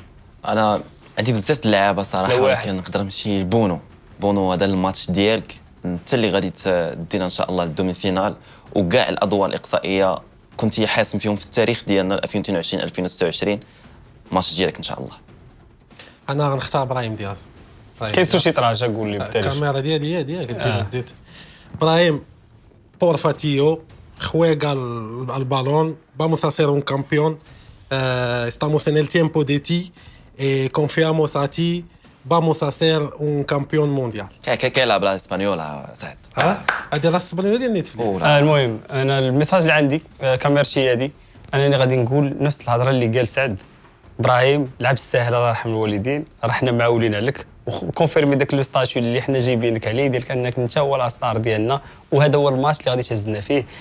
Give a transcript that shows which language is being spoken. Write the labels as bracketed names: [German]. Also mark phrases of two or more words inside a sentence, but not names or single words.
[Arabic] انا عندي بزاف د اللعابه صراحه ولكن نقدر نمشي لبونو هذا الماتش ديالك انت اللي غادي تدينا ان شاء الله [French] à la demi-finale, [Arabic] وكاع الادوار الاقصائيه كنتي حاسم فيهم في التاريخ ديالنا 2022 2026 الماتش ديالك ان شاء الله. انا غنختار ابراهيم دياز. كاين سوشي طراجه قول لي بالتاريخ. الكاميرا ديالي هي ديت ابراهيم بورفاتيو [Spanish] juega al balón, vamos a ser un campeón, estamos en el tiempo de ti, confiamos a ti, vamos a ser un campeón mundial. [Arabic] كيلعب بالاسبانيولا سعد. هذه راس الاسبانيول ديال نيتفليكس. المهم انا الميساج اللي عندي كاميرتي هذه انا اللي غادي نقول نفس الهضره اللي قال سعد. ابراهيم لعب الساهل الله يرحم الوالدين، راه حنا معولين عليك وكونفيرمي داك [French] le statut [Arabic] اللي حنا جايبينك عليه ديال انك انت هو الاستار ديالنا، وهذا هو الماتش اللي غادي تهزنا فيه.